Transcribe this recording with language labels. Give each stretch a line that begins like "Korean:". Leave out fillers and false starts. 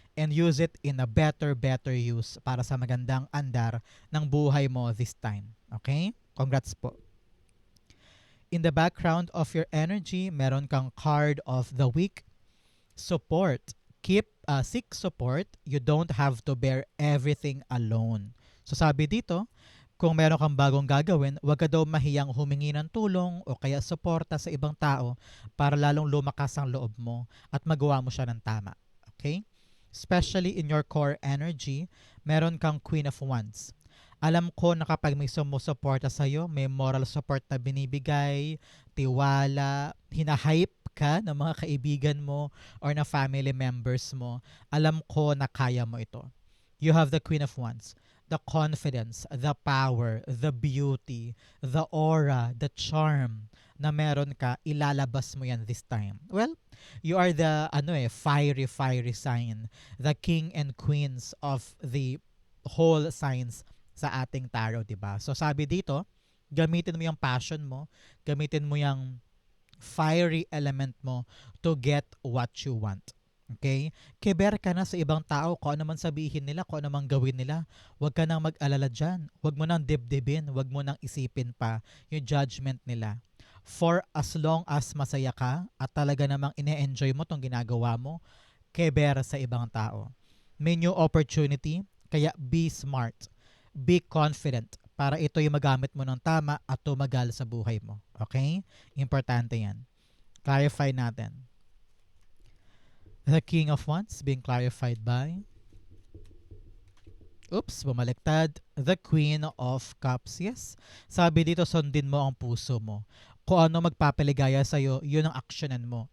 English: And use it in a better use
Filipino: para sa magandang andar ng buhay mo
English: this time. Okay? Congrats po. In the background of your energy,
Filipino: meron kang
English: card of the week. Support. Seek support. You don't have to bear everything alone.
Filipino: So sabi dito, kung meron kang bagong gagawin, huwag ka daw mahiyang humingi ng tulong o kaya suporta sa ibang tao para lalong lumakas ang loob mo at magawa mo siya ng tama.
English: Okay? Especially in your core energy,
Filipino: meron kang
English: Queen of Wands.
Filipino: Alam ko na kapag may sumusuporta sa'yo, may moral support na binibigay, tiwala, hinahype ka ng mga kaibigan mo or na family members mo, alam ko na kaya mo ito.
English: You have the Queen of Wands. The confidence, the power, the beauty, the aura, the charm
Filipino: na meron ka, ilalabas mo yan
English: this time. Well, you are the fiery sign, the king and queens of the whole signs
Filipino: sa ating tarot, diba? So sabi dito, gamitin mo yung passion mo, gamitin mo yung fiery element mo
English: to get what you want. Okay?
Filipino: Keber ka na sa ibang tao, kung ano man sabihin nila, kung ano man gawin nila. Huwag ka nang mag-alala dyan. Huwag mo nang dibdibin, huwag mo nang isipin pa yung judgment nila.
English: For as long as
Filipino: masaya ka at talaga namang ine-enjoy mo tong ginagawa mo, keber sa ibang tao.
English: May new opportunity, kaya be smart. Be confident
Filipino: para ito yung magamit mo ng tama at tumagal sa buhay mo. Okay? Importante yan. Clarify natin.
English: The King of Wands being clarified by, bumaliktad. The Queen of Cups. Yes.
Filipino: Sabi dito, sundin mo ang puso mo. Kung ano magpapaligaya sa'yo, yun ang aksyonan mo.